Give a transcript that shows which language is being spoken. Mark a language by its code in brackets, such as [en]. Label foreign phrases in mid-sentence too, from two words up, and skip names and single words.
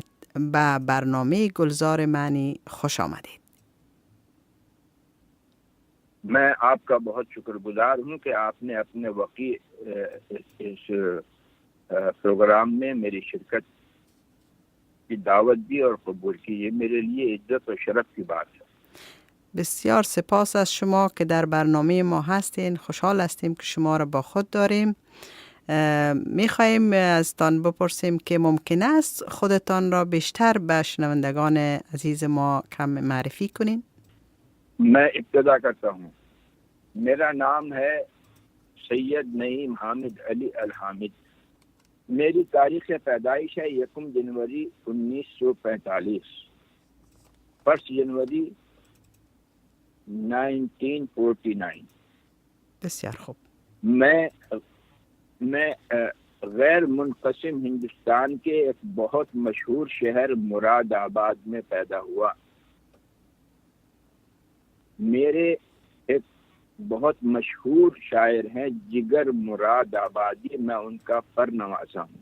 [fa] به برنامه گلزار معنی خوش آمدید. [ur] میں آپ کا بہت شکرگزار ہوں کہ آپ نے اپنے وکی اس پروگرام میں میری شرکت کی دعوت دی اور قبول کی. یہ میرے لیے عزت اور شرف کی بات ہے. [fa] بسیار سپاس از شما که در برنامه ما هستین. خوشحال هستیم که شما را با خود داریم. میخواییم از تان بپرسیم که ممکن است خودتان را بیشتر به شنوندگان عزیز ما کم معرفی کنین؟ [ur] میں ابتدا کرتا ہوں. میرا نام ہے سید نعیم حامد علی الحامد. میری تاریخ پیدائش ہے 1 جنوری 1945، 1 جنوری 1949. [fa] بسیار خوب. [ur] میں غیر منقسم ہندوستان کے ایک بہت مشہور شہر مرادآباد میں پیدا ہوا. میرے ایک بہت مشہور شاعر ہیں جگر مرادآبادی، میں ان کا فرنواسا ہوں.